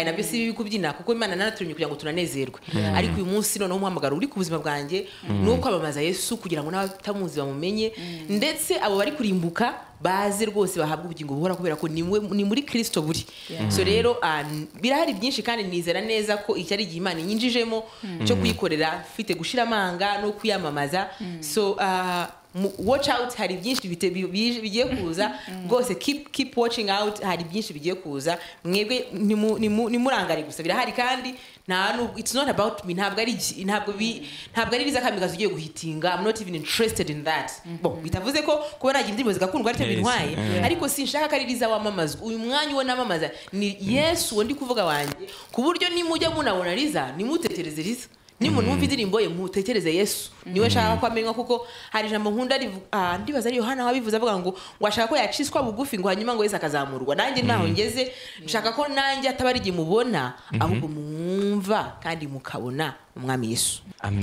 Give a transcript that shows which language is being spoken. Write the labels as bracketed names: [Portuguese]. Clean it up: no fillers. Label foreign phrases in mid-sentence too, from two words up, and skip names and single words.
[Kinyarwanda] nabyo si bibi kubyina kuko Imana nanaturemye kugira ngo tunanezerwe ariko uyu munsi noneho umuhamagaro uri ku buzima bwanjye nuko kwamamaza Yesu kugira ngo n'abatamuzi bamumenye ndetse abo bari kurimbuka baze rwose bahabwa ubugingo buhora kubera ko ni muri Kristo buri so rero birahari byinshi kandi nizera neza ko iki ari igihe Imana yinjijemo cyo kuyikorera fite gushira amanga no kuyamamaza [English] so watch out [Kinyarwanda] hari byinshi bigiye kuza rwose [English] keep watching out [Kinyarwanda] hari byinshi bigiye kuza mwebwe nimurangare gusa birahari kandi [English] it's not about me [Kinyarwanda] ntabwo ari Liza Kamikazi ugiye guhitinga [English] I'm not even interested in that [Kinyarwanda] bitavuze ko kuba nagira indirimbo zigakundwa aricyo bintwaye ariko sinshaka ko ari Liza wamamazwa uyu mwanya wo namamaza ni Yesu wo ndi kuvuga wanjye ku buryo nimujya munabona Liza nimutekereze Liza nimuntu wumva indirimbo ye mutekereze Yesu niwe nshaka ko amenywa kuko hari ijambo nkunda ndibaza ari Yohana wabivuze avuga ngo washaka ko yaciswa bugufi ngo hanyuma ngo Yesu akazamurwa nanjye naho ngeze nshaka ko nanjye atabari gimubona ahubwo mwumva kandi mukabona umwami Yesu